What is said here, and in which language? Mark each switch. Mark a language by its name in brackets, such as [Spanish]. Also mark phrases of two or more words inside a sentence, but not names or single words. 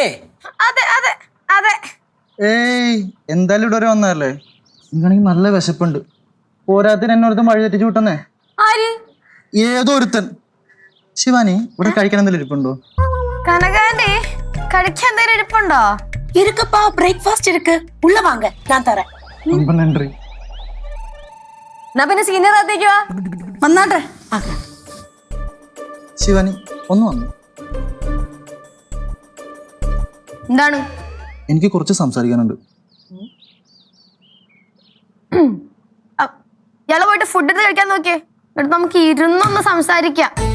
[Malayalam] അതെ അതെ അതെ. ഏയ് എന്തായാലും ഇവിടെ വരെ വന്നതല്ലേ, നിങ്ങാണെങ്കിൽ നല്ല വിശപ്പുണ്ട്. പോരാത്തിന് എന്നോടത്തും വഴി തെറ്റിച്ചു വിട്ടെന്നേ. ആര്? ഏതോ ഒരുത്തൻ. ശിവാനി ഇവിടെ കഴിക്കാൻ എന്തെങ്കിലും ഇരിപ്പുണ്ടോ? കനകാന്റി കഴിക്കാൻ എന്തെങ്കിലും ഇരിപ്പുണ്ടോ? [Tamil] இருக்குப்பா, பிரேக்ஃபாஸ்ட் இருக்கு, உள்ள வாங்க, நான் தரேன். [Malayalam] നന്ദി. എന്നാ പിന്നെ സീനിയർ ആത്തേക്ക് വാ. வந்தாട്ടെ. ശിവാനി ഒന്ന് വന്നു. എന്താണ്? എനിക്ക് കുറച്ച് സംസാരിക്കാനുണ്ട്. ഇയാള് പോയിട്ട് ഫുഡ് എടുത്ത് കഴിക്കാൻ നോക്കിയേ, എന്നിട്ട് നമുക്ക് ഇരുന്നൊന്ന് സംസാരിക്കാം.